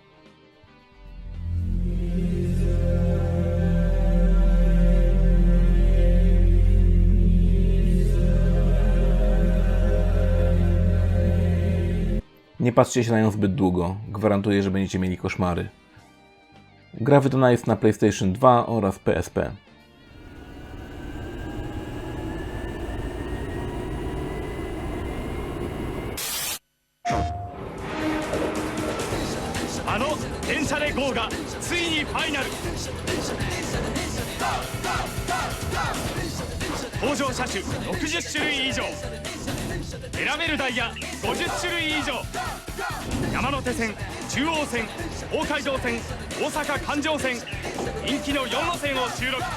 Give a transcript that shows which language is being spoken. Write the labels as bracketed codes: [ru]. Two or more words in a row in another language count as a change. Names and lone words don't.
[pl] Nie patrzcie się na nią zbyt długo, gwarantuję, że będziecie mieli koszmary. Gra wydana jest na PlayStation 2 oraz PSP. [ja] あの電車で GO がついにファイナル。登場車種60種類以上、選べるダイヤ50種類以上、山手線、中央線、東海道線、大阪環状線、人気の4路線を収録。